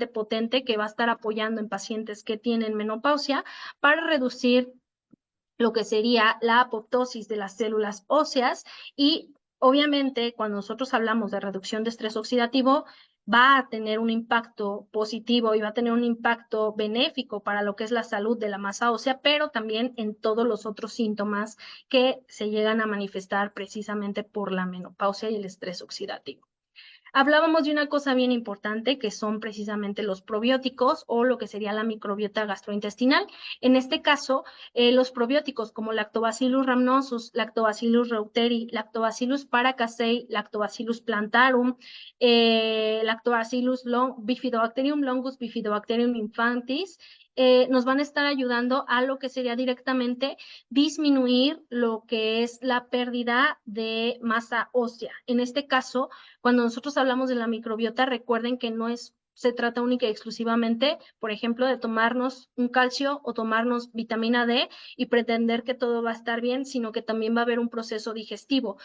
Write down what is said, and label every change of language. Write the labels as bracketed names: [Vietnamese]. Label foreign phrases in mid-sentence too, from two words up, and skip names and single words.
[Spanish] potente que va a estar apoyando en pacientes que tienen menopausia para reducir lo que sería la apoptosis de las células óseas y obviamente cuando nosotros hablamos de reducción de estrés oxidativo va a tener un impacto positivo y va a tener un impacto benéfico para lo que es la salud de la masa ósea, pero también en todos los otros síntomas que se llegan a manifestar precisamente por la menopausia y el estrés oxidativo. Hablábamos de una cosa bien importante que son precisamente los probióticos o lo que sería la microbiota gastrointestinal. En este caso, los probióticos como Lactobacillus rhamnosus, Lactobacillus reuteri, Lactobacillus paracasei, Lactobacillus plantarum, Lactobacillus bifidobacterium longus, Bifidobacterium infantis, nos van a estar ayudando a lo que sería directamente disminuir lo que es la pérdida de masa ósea. En este caso, cuando nosotros hablamos de la microbiota, recuerden que no se trata única y exclusivamente, por ejemplo, de tomarnos un calcio o tomarnos vitamina D y pretender que todo va a estar bien, sino que también va a haber un proceso digestivo.